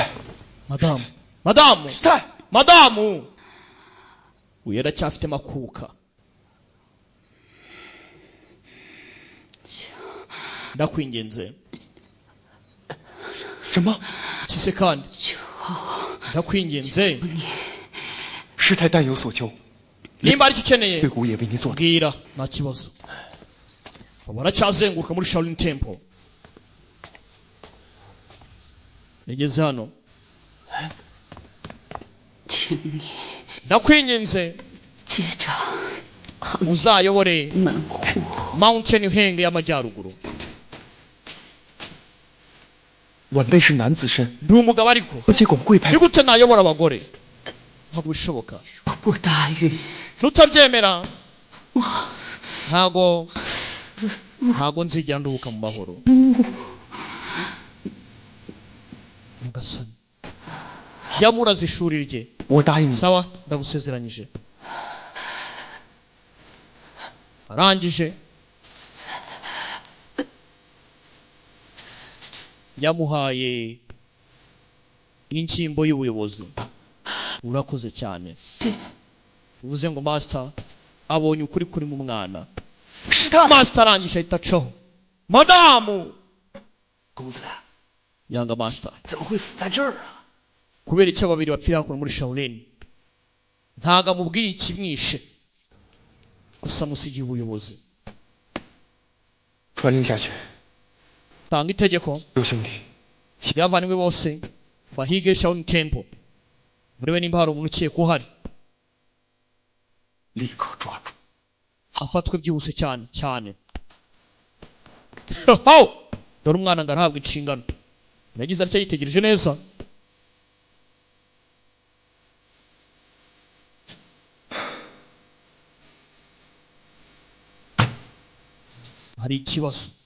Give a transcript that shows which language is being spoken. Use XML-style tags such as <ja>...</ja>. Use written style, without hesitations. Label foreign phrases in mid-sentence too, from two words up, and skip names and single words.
<rw>Madamu uyu yaracyafite makuka. Ndakwingenze</rw> <zh>什么</zh> <rw>kise kandi ndakwingenze</rw> <zh>师太但有所求</zh> <rw>nimba ari cyo ukeneye</rw> <zh>对谷也为你做</zh> <rw>bwira nta kibazo. Baracyazenguruka muri Shaolin Temple. Nigeze hano ndakwinginze uzayobore Mountain Henge y'amajyaruguru.</rw> <zh>晚辈是男子身</zh> <rw>ndi umugabo ariko</rw> <zh>何其广贵派</zh> <rw>nigute nayobora abagore ntabwo bishoboka.</rw> <zh>不答应，</zh> <rw>nutabyemera ntago nzigera nduhuka mu mahoro. Nyagasani yamuraze ishuri rye.</rw> <zh>我答应你</zh> <rw>sawa ndagusezeranyije. Arangije yamuhaye inshyimbo y'ubuyobozi. Urakoze cyane. Uvuze ngo master abonye ukuri kuri mu mwana. Master arangije ahita acaho. Madamu</rw> <zh>公子</zh> <rw>yanga master</rw> <zh>怎么会死在这儿啊？</zh> <rw>kubera icyo babiri bapfira hakuno muri Shaolin. Ntaga amubwiye ikimwishe gusa musigiye ubuyobozi.</rw> <zh>传令下去，</zh> <rw>tanga itegeko</rw> <zh>六兄弟</zh> <rw>byavaniwe bose bahige Shaolin Temple. Murebe nimba hari umuntu ukeka uhari</rw> <zh>立刻抓住。</zh> <rw>afatwe byihuse cyane. How dore umwana ngarahabwa inshingano. Yagize atya yitegereje neza. Hari ikibazo.</rw>